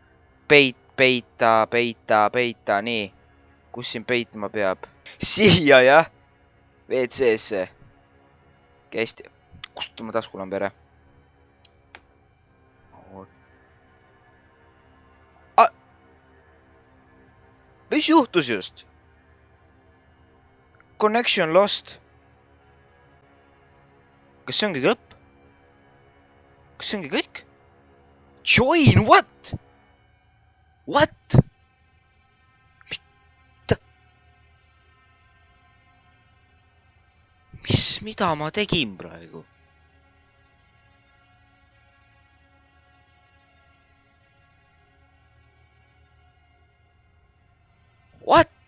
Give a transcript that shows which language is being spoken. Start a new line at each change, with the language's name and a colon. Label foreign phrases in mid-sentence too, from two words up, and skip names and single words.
Estonian: Peita, nii. Kus siin peitma peab? Siia, jah? WC-sse. Hästi. Kustutame taskulambere. Mis juhtus just?
English: Connection lost.
Estonian: Kas see ongi lõpp? Kas see ongi kõik?
English: Join, what? What?
Estonian: Mida ma tegin praegu?
English: What?